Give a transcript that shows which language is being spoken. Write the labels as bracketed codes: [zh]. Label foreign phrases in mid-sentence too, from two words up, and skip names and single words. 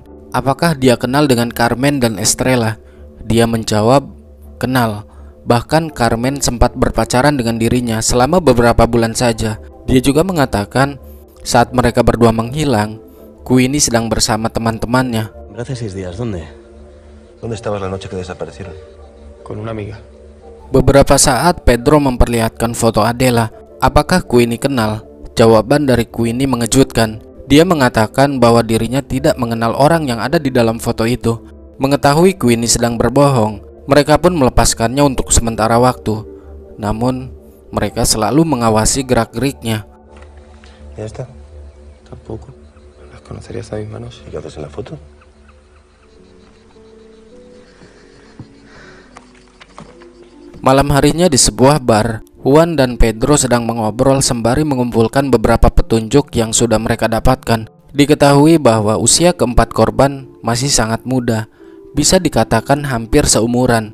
[id] Apakah dia kenal dengan Carmen dan Estrella? Dia menjawab, kenal. Bahkan Carmen sempat berpacaran dengan dirinya selama beberapa bulan saja. Dia juga mengatakan saat mereka berdua menghilang, Queenie sedang bersama teman-temannya. [es] Hace 6 días, ¿dónde? ¿Dónde estabas la noche que desaparecieron? Con una amiga. [id] Beberapa saat Pedro memperlihatkan foto Adela. Apakah Queenie kenal? Jawaban dari Queenie mengejutkan. Dia mengatakan bahwa dirinya tidak mengenal orang yang ada di dalam foto itu. Mengetahui Queenie sedang berbohong, mereka pun melepaskannya untuk sementara waktu. Namun, mereka selalu mengawasi gerak-geriknya. [es] ¿Ya está? Tampoco. ¿Las conocerías a mis manos? ¿Y qué haces en la foto? [id] Malam harinya di sebuah bar, Juan dan Pedro sedang mengobrol sembari mengumpulkan beberapa petunjuk yang sudah mereka dapatkan. Diketahui bahwa usia keempat korban masih sangat muda, bisa dikatakan hampir seumuran.